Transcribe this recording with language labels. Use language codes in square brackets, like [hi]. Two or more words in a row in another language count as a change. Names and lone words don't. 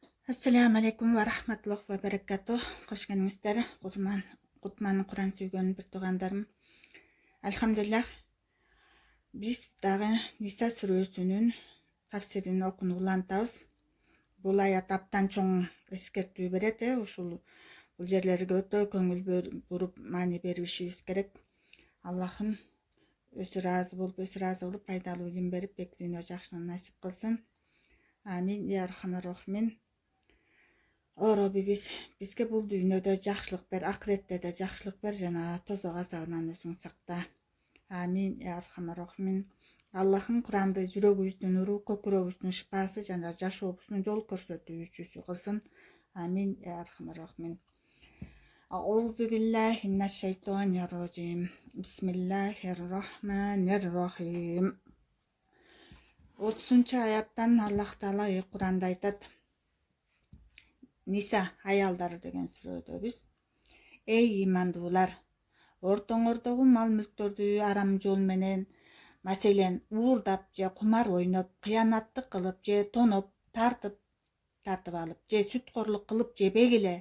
[ar] السلام عليكم ورحمة الله وبركاته. [ky] Хош келдиңиздер. Кутман Куран сүйгөн бир туугандарым. Алхамдулиллах. Биз дагы Ниса сүрөсүнүн тафсирин окууну улантабыз. Бул аят аптан чоң эскертүү берет. Ушул бул жерлерге өтө көңүл буруп маани беришибиз керек. Аллахым өзү разы болуп, өзү разы кылып, пайдалуу илим берип, бек дүйнө жакшылыгын насип кылсын. [ar] آمين. يا أرحم الراحمين. [ky] О Робби, бизге бул дүйнөдө жакшылык бер, акыретте да жакшылык бер, жана тозок азабынан өзүң сакта. [ar] آمين. يا أرحم الراحمين. [ky] Аллахым Куранды жүрөгүбүздүн нуру, көкүрөгүбүздүн шыпасы жана жашообуздун жол көрсөтүүчүсү кылсын. [ar] آمين. يا أرحم الراحمين. أعوذ بالله من الشيطان الرجيم. بسم الله الرحمن الرحيم. [ky] 30-чы аяттан Аллах Таала Куранда айтат. Ниса аялдары деген сүрөдөбүз. Эй имандуулар, ортоңордогу мал мүлктөрдү арам жол менен, маселен уурдап же кумар ойноп, кыянаттык кылып же тоноп, тартып алып же сүткорлук кылып жебегиле.